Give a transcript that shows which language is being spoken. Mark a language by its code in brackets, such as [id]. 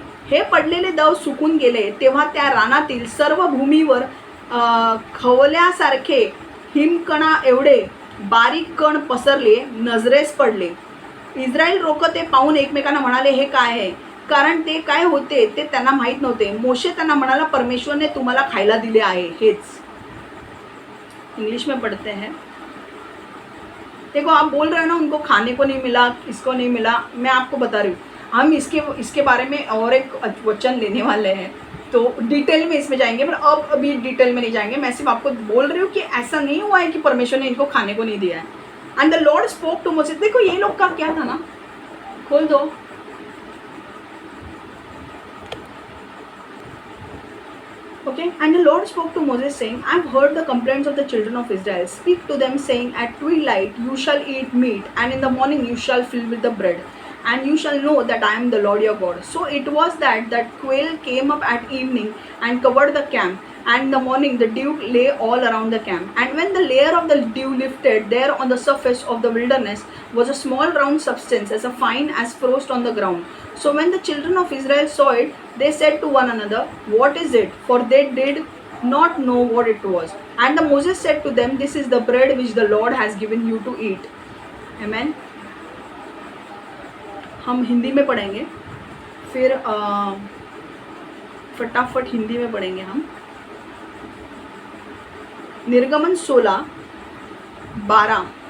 [mr] हे पडलेले दव सुकून गेले तेव्हा त्या रानातील सर्व भूमीवर खवल्यासारखे हिमकणा एवढे बारीक कण पसरले, नजरेस पडले। इस्रायल लोक ते पाहून एकमेकांना म्हणाले, हे काय आहे? कारण ते काय होते ते त्यांना माहीत नव्हते। मोशे त्यांना म्हणाला, परमेश्वर ने तुम्हाला खायला दिले आहे। [hi] हेच इंग्लिश में पढ़ते हैं। देखो, आप बोल रहे हो ना उनको खाने को नहीं मिला, इसको नहीं मिला। मैं आपको बता रही हूँ, हम इसके बारे में और एक वचन लेने वाले हैं, तो डिटेल में इसमें जाएंगे, पर अब अभी डिटेल में नहीं जाएंगे। मैं सिर्फ आपको बोल रही हूँ कि ऐसा नहीं हुआ है कि परमेश्वर ने इनको खाने को नहीं दिया है। [en] And the Lord spoke to Moses. [hi] देखो ये लोग का क्या था ना, खोल दो। [en] Okay, and the Lord spoke to Moses saying, I have heard the complaints of the children of Israel. Speak to them saying, at twilight you shall eat meat, and in the morning you shall fill with the bread, and you shall know that I am the Lord your God. So it was that quail came up at evening and covered the camp, and in the morning the dew lay all around the camp. And when the layer of the dew lifted, there on the surface of the wilderness was a small round substance as fine as frost on the ground. So when the children of Israel saw it, they said to one another, what is it? For they did not know what it was. And the Moses said to them, this is the bread which the Lord has given you to eat. Amen. [hi] हम हिंदी में पढ़ेंगे, फिर फटाफट हिंदी में पढ़ेंगे हम। निर्गमन 16:12।